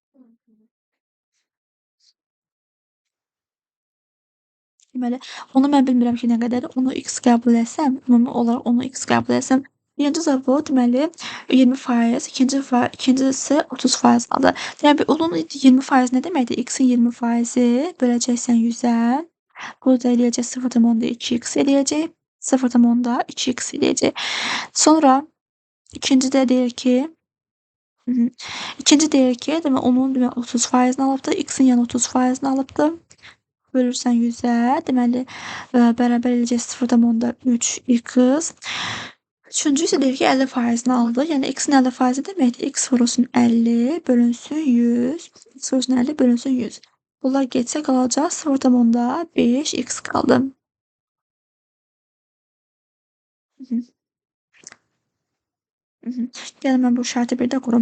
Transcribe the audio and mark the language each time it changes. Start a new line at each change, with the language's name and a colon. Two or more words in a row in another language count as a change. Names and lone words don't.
Azerbaijani: Deməli, onu mən bilmirəm ki, nə qədər. Onu x qəbul etsəm, ümumi olaraq onu x qəbul etsəm. Birinci zavod deməli 20%, ikincisi 30% aldı. Deməli, onun 20% nə deməkdir? X-in 20%-i böləcəksən 100-ə. Burada eləyəcək 0,2x eləyəcək. 0,2x eləyəcək. Sonra ikincidə deyir ki, deməli, onun 30%-ni alıbdı. X-in yəni 30%-ni alıbdı. Bölürsən 100-ə, deməli, bərabər eləyəcək 0,3x. Üçüncü isə deyir ki, 50%-ni aldı. Yəni, x-in 50%-i deməkdir. X vurulsun 50 bölünsün 100. X vurulsun 50 bölünsün 100. Bunlar getsə qalacaq 0,5x qaldı. Gəlin mən bu şərti bir də qurum.